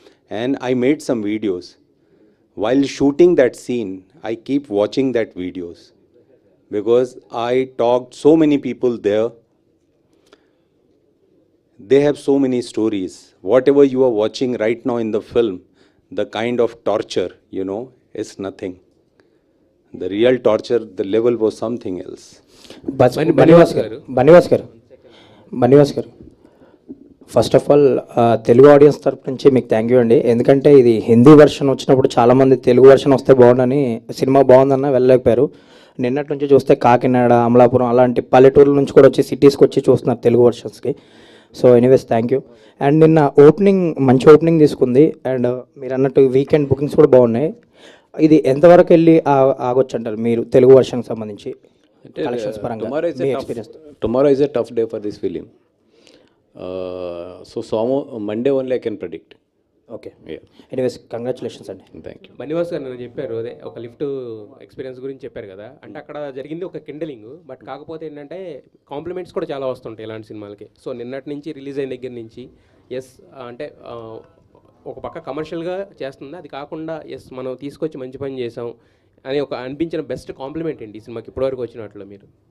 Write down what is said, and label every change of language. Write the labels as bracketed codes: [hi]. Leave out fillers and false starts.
[en] And I made some videos. While shooting that scene, I keep watching that videos, because I talked so many people there. They have so many stories. Whatever you are watching right now in the film, the kind of torture, is nothing. The real torture, the level was something else. [te] Bunny Vas గారు first of all Telugu audience తరపు నుంచి మీకు thank you అండి. ఎందుకంటే ఇది Hindi version వచ్చినప్పుడు చాలామంది Telugu version వస్తే బాగుండని, సినిమా బాగుందన్న వెళ్ళలేకపోయారు. నిన్నటి నుంచి చూస్తే కాకినాడ, అమలాపురం అలాంటి పల్లెటూర్ల నుంచి కూడా వచ్చి సిటీస్కి వచ్చి చూస్తున్నారు Telugu వెర్షన్స్కి. So anyways thank you. And నిన్న మంచి ఓపెనింగ్ తీసుకుంది. అండ్ మీరు అన్నట్టు వీకెండ్ బుకింగ్స్ కూడా బాగున్నాయి. ఇది ఎంతవరకు వెళ్ళి ఆగొచ్చు అంటారు మీరు తెలుగు వెర్షన్కి సంబంధించి కలెక్షన్స్ పరంగా మీ experience? [en] Tomorrow is a tough day for this film. So Monday only I can predict. [te] Okay, anyways congratulations అండి. [en] Thank you. [te] బన్నివాస్ గారు నేను చెప్పారు అదే ఒక లిఫ్ట్ ఎక్స్పీరియన్స్ గురించి చెప్పారు కదా, అంటే అక్కడ జరిగింది ఒక కిండలింగ్, బట్ కాకపోతే ఏంటంటే కాంప్లిమెంట్స్ కూడా చాలా వస్తుంటాయి ఇలాంటి సినిమాలకి. సో నిన్నటి నుంచి రిలీజ్ అయిన దగ్గర నుంచి అంటే ఒక పక్క కమర్షియల్గా చేస్తుంది, అది కాకుండా మనం తీసుకొచ్చి మంచి పని చేసాం అని ఒక అనిపించిన బెస్ట్ కాంప్లిమెంట్ ఏంటి ఈ సినిమాకి ఇప్పటివరకు వచ్చినట్లు మీరు?